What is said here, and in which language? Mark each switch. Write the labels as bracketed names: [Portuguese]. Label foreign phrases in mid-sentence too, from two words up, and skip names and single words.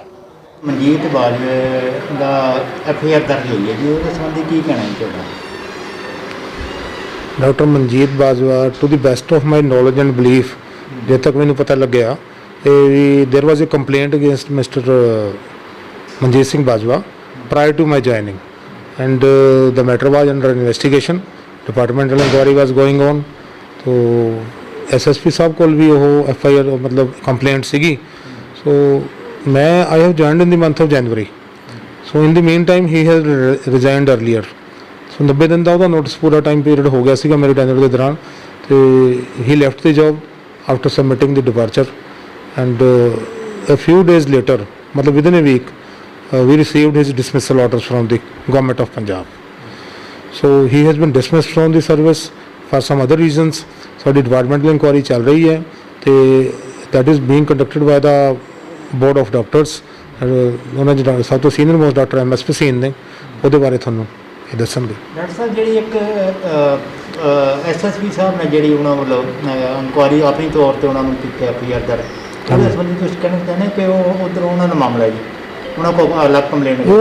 [Punjabi] ਮਨਜੀਤ ਬਾਜਵੇ ਦਾ FIR ਦਰਜ ਹੋਈ ਹੈ ਜੀ, ਉਹਦੇ ਸੰਬੰਧੀ ਕੀ ਕਹਿਣਾ ਹੈ ਤੁਹਾਡਾ? [English] ਡਾਕਟਰ ਮਨਜੀਤ ਬਾਜਵਾ, to the best of my knowledge and belief, [Punjabi] ਜੇ ਤੱਕ ਮੈਨੂੰ ਪਤਾ ਲੱਗਿਆ, [English] there was a complaint against Mister Manjeet Singh Bajwa prior to my joining, and the matter was under investigation. Departmental inquiry was going on. [Punjabi] ਤੋ SSP ਸਾਹਬ ਕੋਲ ਭੀ ਵੋ FIR ਮਤਲਬ ਕੰਪਲੇਂਟ ਸੀਗੀ। [English] So मैं I have joined in the month of January. So in the meantime he has resigned earlier. So [Punjabi] 90 दिन ਦਾ ਉਹਦਾ ਨੋਟਿਸ ਪੂਰਾ ਟਾਈਮ ਪੀਰੀਅਡ ਹੋ ਗਿਆ ਸੀਗਾ ਮੇਰੇ ਟੈਨਰ ਦੇ ਦੌਰਾਨ, ਤੇ [English] he left the job after submitting the departure, and a few days later, मतलब within a week, we received his dismissal orders from the government of Punjab. So he has been dismissed from the service for some other reasons. ਸਾਡੀ departmental inquiry [Punjabi] ਚੱਲ ਰਹੀ ਹੈ, ਤੇ [English] that is being conducted by the board of doctors. [Punjabi] ਉਹਨਾਂ ਦੇ ਸਭ ਤੋਂ [English] senior most doctor [Punjabi] MS Paseen ਨੇ, ਉਹਦੇ ਬਾਰੇ ਤੁਹਾਨੂੰ ਇਹ ਦੱਸਣਗੇ। ਡਾਕਟਰ ਸਾਹਿਬ, ਜਿਹੜੀ ਇੱਕ SSP ਸਾਹਿਬ ਨੇ ਜਿਹੜੀ ਉਹਨਾਂ ਵੱਲੋਂ ਇਨਕੁਆਰੀ ਆਪਣੀ ਤੌਰ ਤੇ ਉਹਨਾਂ ਨੂੰ ਕੀਤੀ FIR ਦਰਜ, ਉਹਦੇ ਸੰਬੰਧੀ ਤੁਸੀਂ ਕਹਿਣਾ ਚਾਹੁੰਦੇ ਕਿ ਉਹ ਉੱਧਰ ਉਹਨਾਂ ਦਾ ਮਾਮਲਾ ਹੈ ਜੀ, ਉਹਨਾਂ ਕੋਲ ਅਲੱਗ ਕੰਪਲੇਂਟ ਹੈ?